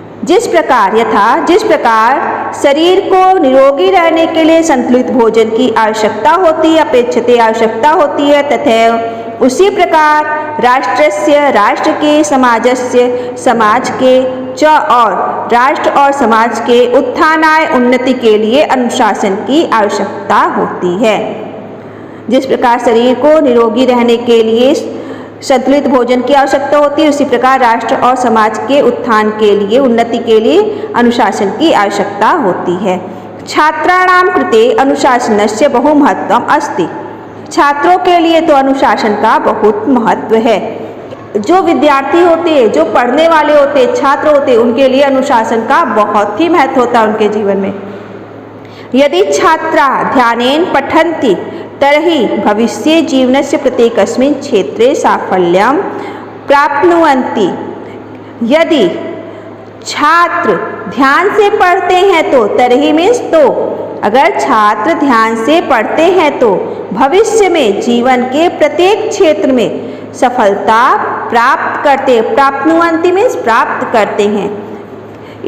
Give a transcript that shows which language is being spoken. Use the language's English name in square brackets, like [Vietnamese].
[Hindi] जिस प्रकार शरीर को निरोगी रहने के लिए संतुलित भोजन की आवश्यकता होती है, अपेक्षते आवश्यकता होती है, तथैव उसी प्रकार राष्ट्रस्य राष्ट्र के, समाजस्य समाज के, च और राष्ट्र और समाज के उत्थानाय उन्नति के लिए अनुशासन की आवश्यकता होती है। जिस प्रकार शरीर को निरोगी रहने के लिए संतुलित भोजन की आवश्यकता होती है, उसी प्रकार राष्ट्र और समाज के उत्थान के लिए, उन्नति के लिए अनुशासन की आवश्यकता होती है। [Sanskrit] छात्राणां कृते अनुशासनस्य बहु महत्वम् अस्ति। [Hindi] छात्रों के लिए तो अनुशासन का बहुत महत्व है। जो विद्यार्थी होते हैं, जो पढ़ने वाले होते हैं, छात्र होते हैं, उनके लिए अनुशासन का बहुत ही महत्व होता है उनके जीवन में। [Sanskrit] यदि छात्रा ध्यानेन पठन्ति तर्हि भविष्ये जीवनस्य प्रत्येकस्मिन् क्षेत्रे साफल्यं प्राप्नुवन्ति। [Hindi] यदि छात्र ध्यान से पढ़ते हैं तो, तर्हि मीन्स तो, अगर छात्र ध्यान से पढ़ते हैं तो भविष्य में जीवन के प्रत्येक क्षेत्र में सफलता प्राप्त करते, प्राप्नुवन्ति मीन्स प्राप्त करते हैं।